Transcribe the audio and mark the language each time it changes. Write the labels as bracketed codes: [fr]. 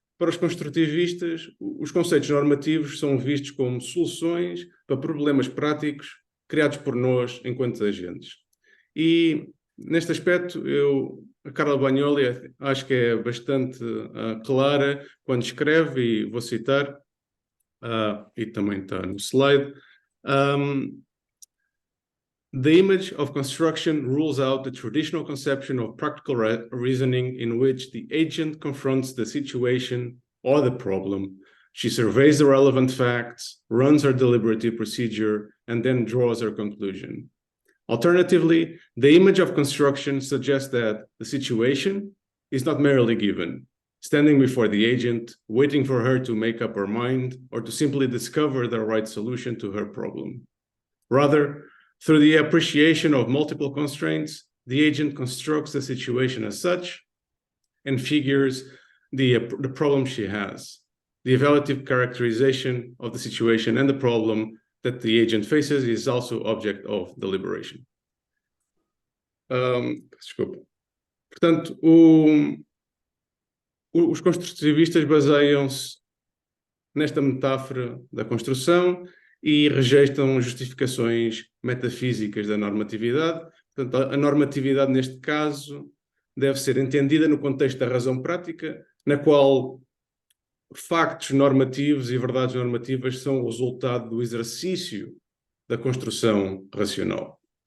[pt] Para os construtivistas, os conceitos normativos são vistos como soluções para problemas práticos criados por nós enquanto agentes. E, neste aspecto, a Carla Bagnoli acho que é bastante clara quando escreve, e vou citar, e também está no slide. [en] The image of construction rules out the traditional conception of practical reasoning in which the agent confronts the situation or the problem. She surveys the relevant facts, runs her deliberative procedure, and then draws her conclusion. Alternatively, the image of construction suggests that the situation is not merely given, standing before the agent, waiting for her to make up her mind or to simply discover the right solution to her problem. Rather, through the appreciation of multiple constraints, the agent constructs the situation as such and figures the problem she has, the evaluative characterization of the situation and the problem that the agent faces is also object of deliberation. [pt] Desculpa. Portanto, os construtivistas baseiam-se nesta metáfora da construção e rejeitam justificações metafísicas da normatividade. Portanto, a normatividade, neste caso, deve ser entendida no contexto da razão prática, na qual factos normativos e verdades normativas são o resultado do exercício da construção racional.